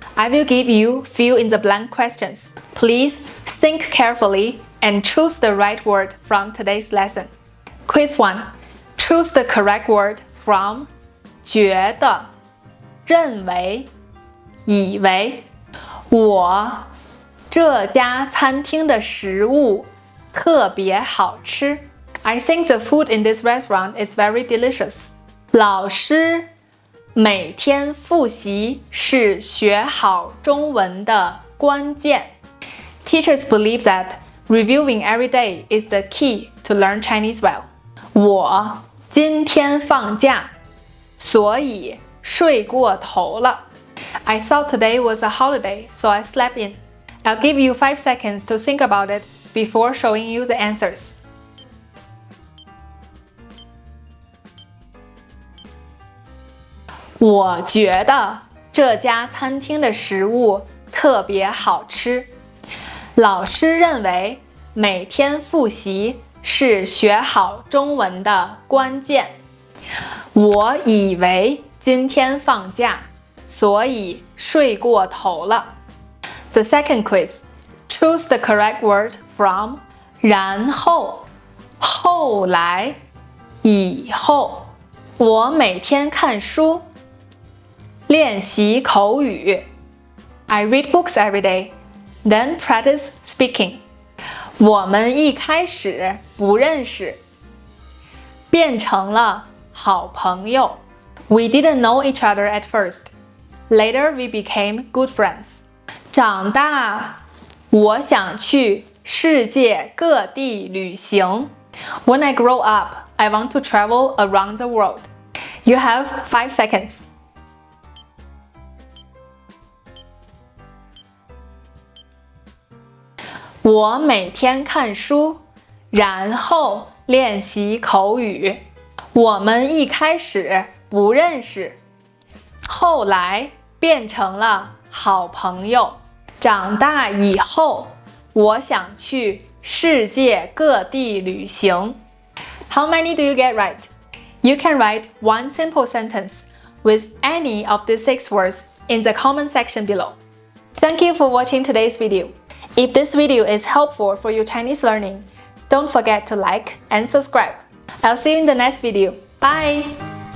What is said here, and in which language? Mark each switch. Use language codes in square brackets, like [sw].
[en] I will give you fill-in-the-blank questions. Please think carefully and choose the right word from today's lesson. Quiz 1. Choose the correct word from 觉得、认为、以为。 [zh] 我这家餐厅的食物特别好吃。 [en] I think the food in this restaurant is very delicious. [zh] 老师每天复习是学好中文的关键。 [en] Teachers believe that reviewing every day is the key to learn Chinese well. [zh] 我今天放假，所以睡过头了。 [en] I thought today was a holiday, so I slept in. I'll give you 5 seconds to think about it before showing you the answers. [zh] 我觉得这家餐厅的食物特别好吃。老师认为每天复习是学好中文的关键。我以为今天放假，所以睡过头了。 [en] The second quiz. Choose the correct word from 然后、后来、以后。 [zh] 我每天看书，练习口语。 [en] I read books every day, then practice speaking. [zh] 我们一开始不认识，变成了好朋友。 [en] We didn't know each other at first. Later we became good friends. [zh] 长大，我想去世界各地旅行。 [en] When I grow up, I want to travel around the world. You have 5 seconds. [zh] 我每天看书，然后练习口语。我们一开始不认识，后来变成了好朋友。长大以后，我想去世界各地旅行。 [en] How many do you get right? You can write one simple sentence with any of the 6 words in the comment section below. Thank you for watching today's video. If this video is helpful for your Chinese learning, don't forget to like and subscribe. I'll see you in the next video. Bye!